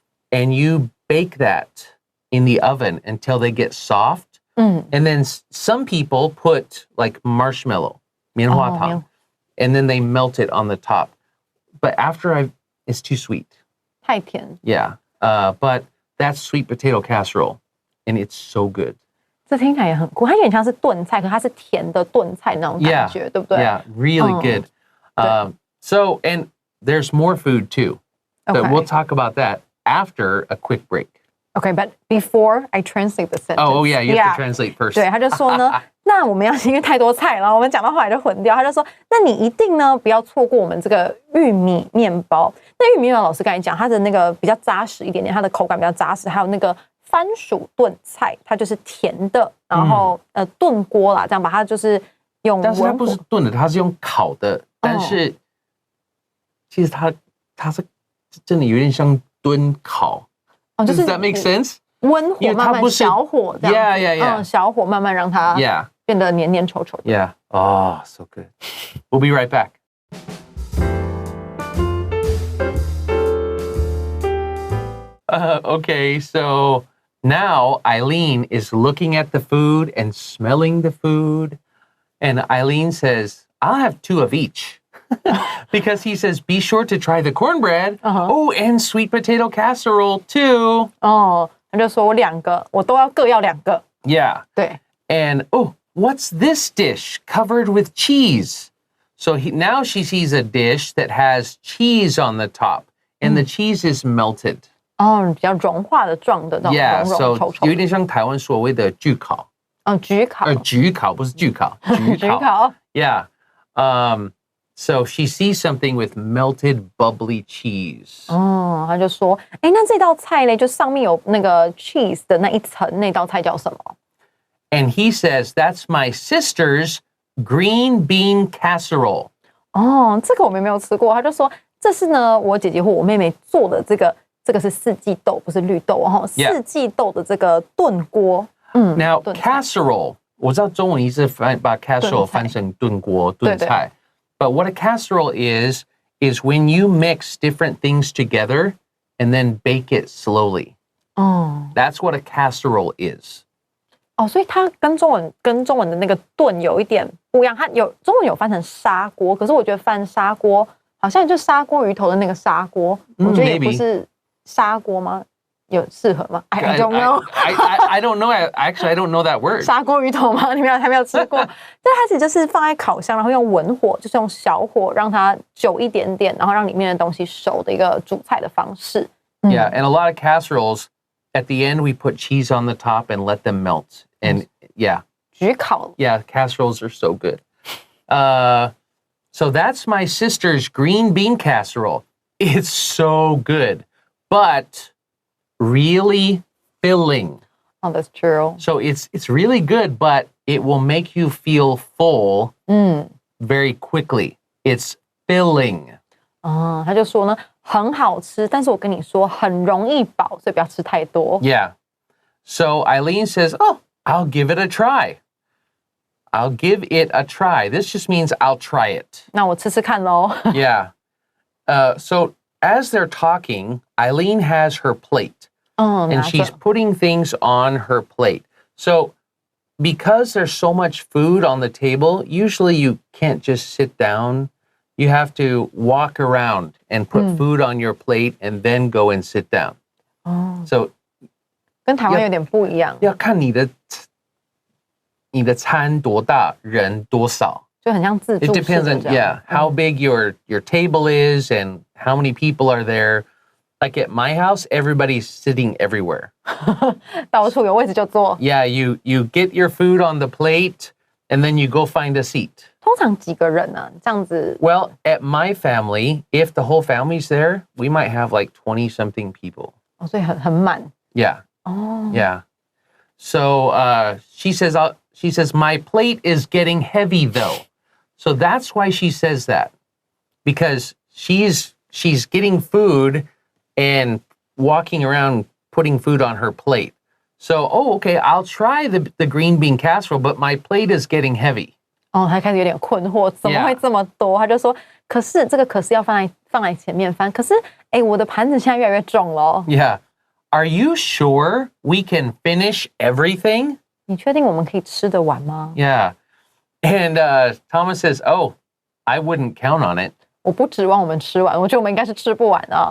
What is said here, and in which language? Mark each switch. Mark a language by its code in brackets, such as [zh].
[en] And you bake that in the oven until they get soft. And then some people put like marshmallow, [zh] 棉花糖, [en] and then they melt it on the top. But it's too sweet. [zh] 太甜。 [en] Yeah. But that's sweet potato casserole, and it's so good. [zh] 这听起来也很酷，它有点像是炖菜，可它是甜的炖菜那种感觉，对不对？ [en] Yeah, really good. So, and there's more food too. But we'll talk about that after a quick break. Okay, but before I translate the sentence. Oh, yeah, you have to translate first. [zh] 对，他就说呢，那我们要因为太多菜了，我们讲到后来就混掉。他就说，那你一定呢不要错过我们这个玉米面包。那玉米面包老师刚才讲，它的那个比较扎实一点点，它的口感比较扎实，还有那个番薯炖菜，它就是甜的，然后炖锅啦，这样把它就是用文火。但是它不是炖的，它是用烤的，但是其实它是真的有点像炖烤。就是 [en] Does that make sense? [zh] 温火慢慢小火这样子 [en] Yeah. [zh] 小火慢慢让它变得黏黏稠稠的。 [en] Yeah. Oh, so good. We'll be right back. Okay, so now Eileen is looking at the food and smelling the food. And Eileen says, I'll have 2 of each. Because he says, be sure to try the cornbread. Oh, and sweet potato casserole too. [zh] 他就说我2个，我都各要2个。 [en] Yeah. [zh] 对。 [en] And, what's this dish covered with cheese? So now she sees a dish that has cheese on the top. And the cheese is melted. [zh] 比较融化的状的那种 [en] Yeah, [zh] 融 [en] so [zh] 稠稠。有点像台湾所谓的焗烤。焗烤。焗烤不是焗烤，焗烤。 [en] Yeah. So she sees something with melted bubbly cheese. [zh] 他就说，那这道菜呢，就上面有那个 cheese 的那一层，那道菜叫什么？ [en] And he says, that's my sister's green bean casserole. [zh] 这个我们没有吃过。他就说，这是呢我姐姐或我妹妹做的这个是四季豆，不是绿豆四季豆的这个炖锅。 [en] Now [zh] casserole, 我知道中文意思把 casserole 翻成炖锅炖菜。 [en] But what a casserole is when you mix different things together and then bake it slowly. That's what a casserole is. [zh] 所以它跟中文的那个炖有一点不一样。它中文有翻成砂锅，可是我觉得翻砂锅好像就砂锅鱼头的那个砂锅，我觉得也不是砂锅吗？有适合吗 ？ [en] I don't know. I don't know. Actually, I don't know that word. [zh] 砂锅鱼头吗？你们还没有吃过？但它其实就是放在烤箱，然后用文火，就是用小火让它久一点点，然后让里面的东西熟的一个煮菜的方式。 [en] Yeah, and a lot of casseroles, at the end we put cheese on the top and let them melt. And yeah. [zh] 焗烤。 [en] Yeah, casseroles are so good. So that's my sister's green bean casserole. It's so good, but really filling. Oh, that's true. So it's really good, but it will make you feel full very quickly. It's filling. [zh] 他就说呢，很好吃，但是我跟你说很容易饱，所以不要吃太多。 [en] Yeah. So Eileen says, I'll give it a try. I'll give it a try. This just means I'll try it. [zh] 那我吃吃看咯。 [en] Yeah. So as they're talking, Eileen has her plate. And she's putting things on her plate. So because there's so much food on the table, usually you can't just sit down. You have to walk around and put food on your plate and then go and sit down. So [zh] 跟台湾有点不一样。要看你的餐多大，人多少。就很像自助式的 [en] It depends on how big your table is and how many people are there. Like at my house, everybody's sitting everywhere. [zh] 到处有位置就坐。 [en] Yeah, you get your food on the plate and then you go find a seat. [zh] 通常几个人呢？这样子。 [en] Well, at my family, if the whole family's there, we might have like 20-something people. [zh] 所以很满。 [en] Yeah. Yeah. So she says, my plate is getting heavy though. So that's why she says that. Because she's getting food and walking around putting food on her plate. So, okay, I'll try the green bean casserole, but my plate is getting heavy. [zh] 他开始有点困惑，怎么会这么多？他就说，可是这个可是要放在前面翻，可是我的盘子现在越来越重了。 [en] Yeah. Are you sure we can finish everything? [zh] 你确定我们可以吃得完吗？ [en] Yeah. And Thomas says, I wouldn't count on it. [zh] 我不指望我们吃完，我觉得我们应该是吃不完啊。